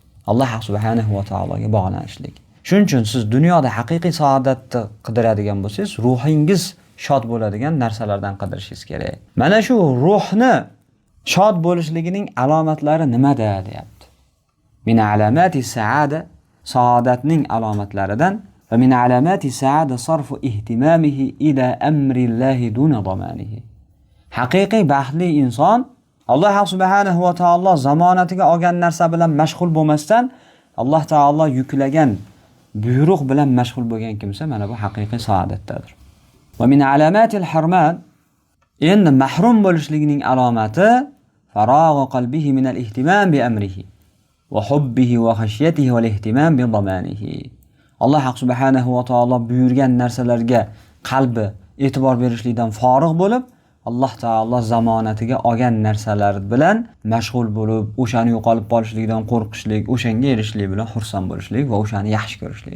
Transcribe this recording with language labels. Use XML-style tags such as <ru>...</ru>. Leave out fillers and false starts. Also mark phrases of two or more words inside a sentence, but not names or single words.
<uz>Alloh subhanahu va taologa bog'lanishlik. Shuning uchun siz dunyoda haqiqiy saodatni qidiradigan bo'lsangiz, ruhingiz shod bo'ladigan narsalardan qidirishingiz kerak. Mana shu ruhni shod bo'lishligining alomatlari nimada deyapti.</uz> <ar>من علامات السعادة,</ar> <uz>saodatning alomatlaridan</uz> <ar>ومن علامات السعادة صرف اهتمامه إلى أمر الله دون ضمانه.</ar> <uz>Haqiqiy baxtli inson Alloh subhanahu va taolo zamonatiga olgan narsa bilan mashg'ul bo'lmasdan, Alloh taolo yuklagan buyruq bilan mashg'ul bo'lgan kimsa mana bu haqiqiy saodatdadir.</uz> <ar>ومن علامات الحرمان,</ar> <uz>endi mahrum bo'lishligining alomati</uz> <ar>فراغ قلبه من الاهتمام بأمره وحبه وخشيته والاهتمام بضمانه.</ar> <uz>Alloh subhanahu va taolo buyurgan narsalarga qalbi e'tibor berishlikdan forig' bo'lib, Alloh taolo zamonatiga olgan narsalar bilan mashg'ul bo'lib, o'shani yo'qolib qolishligidan qo'rqishlik, o'shanga erishishlik bilan xursand bo'lishlik va o'shani yaxshi ko'rishlik.</uz>